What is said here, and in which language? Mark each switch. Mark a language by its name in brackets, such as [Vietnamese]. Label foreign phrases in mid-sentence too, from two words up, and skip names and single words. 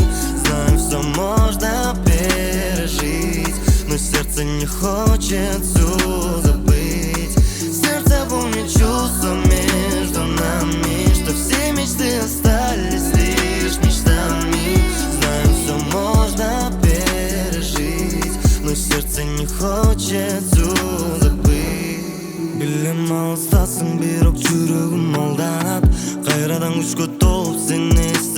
[Russian] Знаем, все можно пережить, но сердце не хочет все забыть. Сердце помнит чувства между нами, что все мечты остались лишь мечтами. Знаем, все можно пережить, но сердце не хочет все забыть. [Kyrgyz] Билем алыстасың бирок жүрөгүм алданат, кайрадан күчкө толуп сени